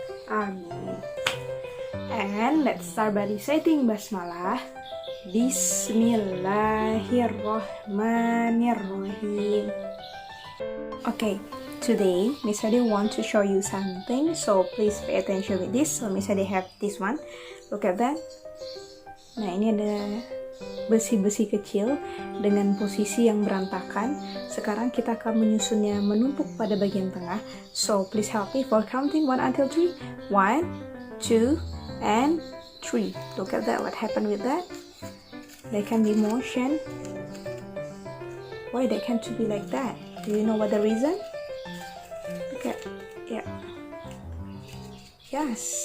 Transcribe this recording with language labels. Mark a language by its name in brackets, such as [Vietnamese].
[English] Amin. And let's start by reciting Basmalah. [Arabic] Bismillahirrahmanirrahim. [English] Okay, today Miss Ade want to show you something, so please pay attention with this. So Miss Ade have this one. Look at that. [Indonesian] Nah, ini ada besi-besi kecil dengan posisi yang berantakan. Sekarang kita akan menyusunnya menumpuk pada bagian tengah. [English] So please help me for counting 1 until 3. 1, 2, and 3. Look at that. What happened with that? They can be motion. Why they can't be like that? Do you know what the reason? Okay, yeah. Yes.